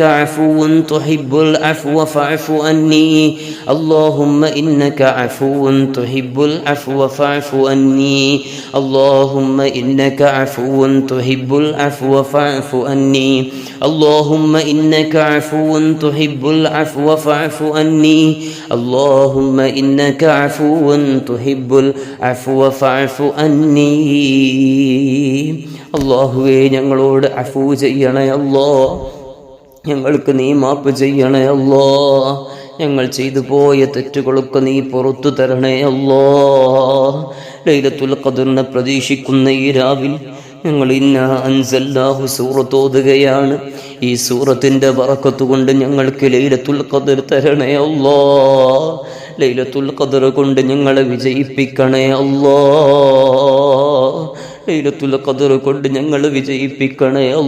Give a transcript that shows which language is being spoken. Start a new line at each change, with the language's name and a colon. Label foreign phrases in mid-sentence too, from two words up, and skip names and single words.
Arabic: عفو تحب العفو فاعف عني اللهم إنك عفو تحب العفو فاعف عني اللهم إنك عفو تحب العفو فاعف عني اللهم إنك عفو تحب العفو فاعف عني اللهم إنك عفو تحب العفو فاعف عني
Malayalam: അല്ലാഹുവേ ഞങ്ങളോട് അഫൂ ചെയ്യണേ അല്ലാഹ് ഞങ്ങൾക്ക് നീ മാപ്പ് ചെയ്യണേ അല്ലാഹ് ഞങ്ങൾ ചെയ്തു പോയ തെറ്റുകളൊക്കെ നീ പുറത്തു തരണേ അല്ലാഹ് ലൈലത്തുൽ ഖദ്റിനെ പ്രതീക്ഷിക്കുന്ന ഈ രാവിൽ ഞങ്ങൾ ഇന്നാ അൻസൽനാഹു സൂറത്ത് ഓതുകയാണ് ഈ സൂറത്തിന്റെ ബറക്കത്ത് കൊണ്ട് ഞങ്ങൾക്ക് ലൈലത്തുൽ ഖദ്ർ തരണേ അല്ലാഹ് ലൈലത്തുൽ ഖദ്ർ കൊണ്ട് ഞങ്ങളെ വിജയിപ്പിക്കണേ അല്ലാഹ് ലൈലത്തുൽ ഖദ്ർ കൊണ്ട് ഞങ്ങൾ വിജയിപ്പിക്കണേ